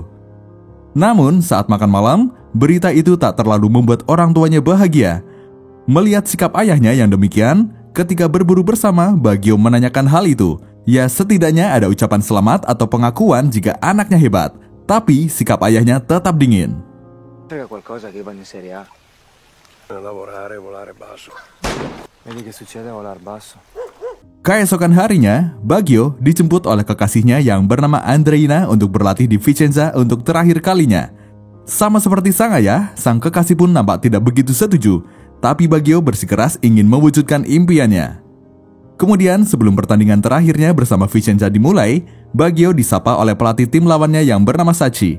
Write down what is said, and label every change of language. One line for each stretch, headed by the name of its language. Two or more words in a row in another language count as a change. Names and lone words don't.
Indonesian: Namun, saat makan malam, berita itu tak terlalu membuat orang tuanya bahagia. Melihat sikap ayahnya yang demikian, ketika berburu bersama, Baggio menanyakan hal itu. Ya, setidaknya ada ucapan selamat atau pengakuan jika anaknya hebat. Tapi, sikap ayahnya tetap dingin.
Italian: Frega qualcosa che vanno in Serie A. Lavorare, volare basso. Vedi che succede a volar basso.
Indonesian: Keesokan harinya, Baggio dijemput oleh kekasihnya yang bernama Andreina untuk berlatih di Vicenza untuk terakhir kalinya. Sama seperti sang ayah, sang kekasih pun nampak tidak begitu setuju, tapi Baggio bersikeras ingin mewujudkan impiannya. Kemudian, sebelum pertandingan terakhirnya bersama Vicenza dimulai, Baggio disapa oleh pelatih tim lawannya yang bernama Sacchi.